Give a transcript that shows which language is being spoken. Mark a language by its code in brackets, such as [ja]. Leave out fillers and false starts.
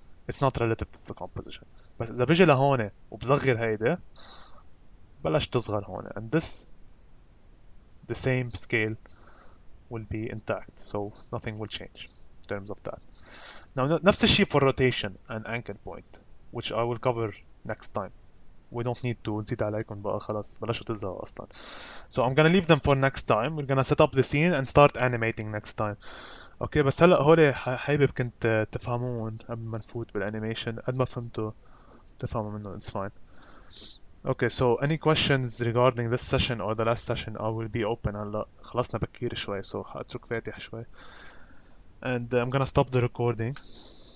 [en] It's not relative to the composition. [ar] بس إذا بيجي لهون وبصغر هيدا بلش تصغر هون [en] and this the same scale will be intact, so nothing will change in terms of that. Now [ar] نفس الشيء [en] for rotation and anchor point, which I will cover next time. We don't need to [ar] نزيد عليكم بقى خلاص بلشوا تزهقوا أصلا. [en] So I'm gonna leave them for next time. We're gonna set up the scene and start animating next time. [ar] اوكي بس هلا هول حابب كنت تفهمون قبل ما نفوت بالانيميشن قد ما فهمتوا تفهموا منه [en] it's fine. Okay, so any questions regarding this session or the last session I will be open [ar] هلا خلصنا بكير شوي [en] so [ar] حاترك فاتح شوي [en] and I'm gonna stop the recording.